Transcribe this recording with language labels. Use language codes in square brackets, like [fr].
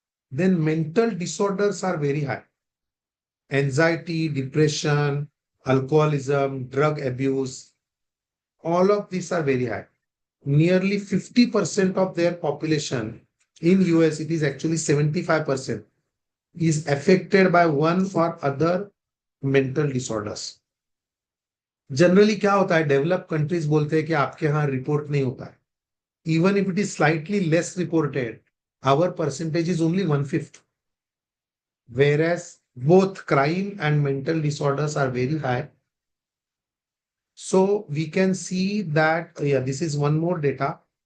[en] Then mental disorders are very high. Anxiety, depression, alcoholism, drug abuse, all of these are very high. Nearly 50% of their population in US, it is actually 75%, is affected by one or other mental disorders. Generally [hi] क्या होता है, [en] developed countries [hi] बोलते हैं कि आपके यहाँ report नहीं होता है. [en] Even if it is slightly less reported, our percentage is only 1/5. Whereas both crime and mental disorders are very high. So we can see that, yeah, this is one more data.